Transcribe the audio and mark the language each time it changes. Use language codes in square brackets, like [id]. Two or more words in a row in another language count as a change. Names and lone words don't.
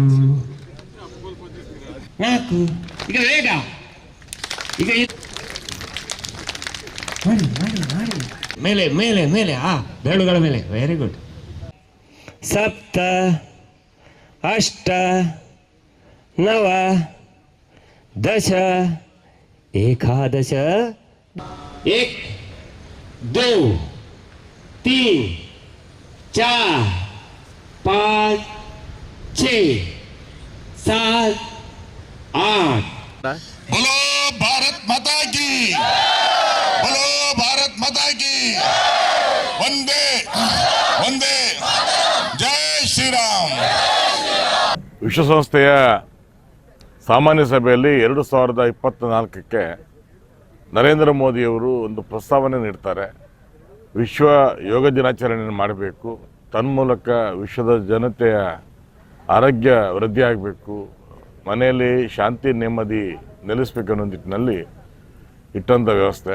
[kn] ನಾಲ್ಕು. ಈಗ ಬೇಗ, ಈಗ ಮಾಡಿ ಮಾಡಿ ಮಾಡಿ. ಮೇಲೆ ಮೇಲೆ ಮೇಲೆ, ಬೆರಳುಗಳ ಮೇಲೆ. [en] very good. [sa] ಸಪ್ತ ಅಷ್ಟ ನವ दश एकादश. 1 2 3 4 5 6 7 8. [hi] बोलो भारत माता की, बोलो भारत माता की, वंदे वंदे जय श्री राम. [kn] ವಿಶ್ವಸಂಸ್ಥೆಯ ಸಾಮಾನ್ಯ ಸಭೆಯಲ್ಲಿ 2024ಕ್ಕೆ ನರೇಂದ್ರ ಮೋದಿಯವರು ಒಂದು ಪ್ರಸ್ತಾವನೆ ನೀಡ್ತಾರೆ. ವಿಶ್ವ ಯೋಗ ದಿನಾಚರಣೆಯನ್ನು ಮಾಡಬೇಕು, ತನ್ಮೂಲಕ ವಿಶ್ವದ ಜನತೆಯ ಆರೋಗ್ಯ ವೃದ್ಧಿ ಆಗಬೇಕು, ಮನೆಯಲ್ಲಿ ಶಾಂತಿ ನೆಮ್ಮದಿ ನೆಲೆಸಬೇಕನ್ನೋ ನಿಟ್ಟಿನಲ್ಲಿ ಇಟ್ಟಂಥ ವ್ಯವಸ್ಥೆ.